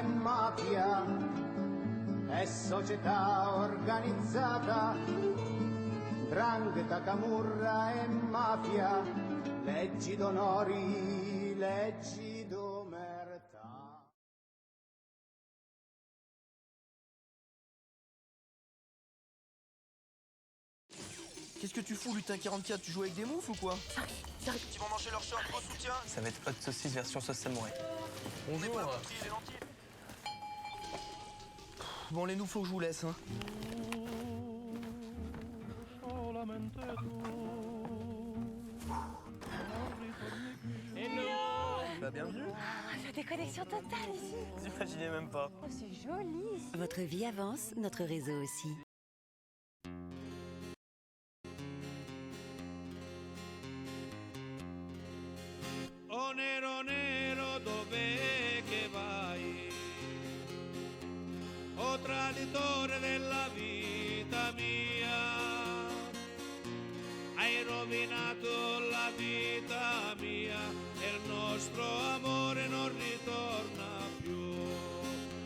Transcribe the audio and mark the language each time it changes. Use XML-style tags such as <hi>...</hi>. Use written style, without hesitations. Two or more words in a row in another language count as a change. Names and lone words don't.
<it>mafia e società organizzata, 'ndrangheta, camurra e mafia, leggi d'onori, leggi d'omertà.</it> <fr>Qu'est-ce que tu fous, lutin 44? Tu joues avec des moufles ou quoi? J'arrive. Ils vont manger leur short, gros soutien. Ça va être hot saucisse version sauce samouraï. Bonjour. Les lentilles. Bon, les nous, faut que je vous laisse, hein. Hello. Bah, bienvenue. La déconnexion totale ici. Vous imaginez même pas. Oh, c'est joli. Votre vie avance, notre réseau aussi.</fr> <it>Oh nero nero dov'è che vai? Oh traditore della vita mia, hai rovinato la vita mia e il nostro amore non ritorna più.</it>